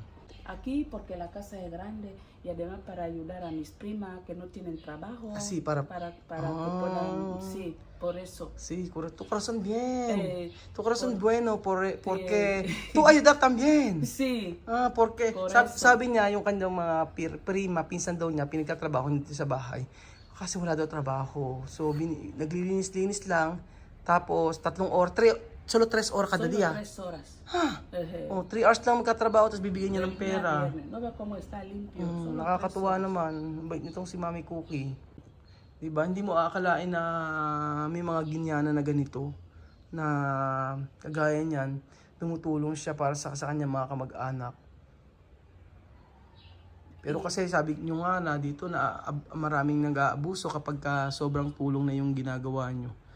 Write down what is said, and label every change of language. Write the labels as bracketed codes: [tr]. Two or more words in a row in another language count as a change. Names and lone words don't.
[es] Aquí porque la casa es grande y además para ayudar a mis primas que no tienen trabajo. Sí, para- que puedan, sí, por eso. Sí, tu corazón bien. Tu corazón por- bueno porque tú ayudar también. Sí, Porque Por eso. [tl] sabi niya yung kanyang mga prima, pinsan daw niya, pinagtatrabaho dito sa bahay. Kasi wala daw trabaho. So, naglilinis-linis lang. Tapos, 3 oras, solo 3 oras kada [es] solo dia. 3 horas. Ejé. [tl] 3 hours lang magkatrabaho, tapos bibigyan niya ng pera. [es] Viernes. No ve cómo está limpio. solo [tl] Nakakatuwa [es] 3 horas. [tl] naman. Bait nitong si Mami Cookie. Diba? Hindi mo aakalain na may mga ginyana na ganito. Na kagaya niyan, tumutulong siya para sa kanyang mga kamag-anak. Pero kasi sabi nyo nga na dito na maraming nag-aabuso kapag sobrang tulong na yung ginagawa nyo.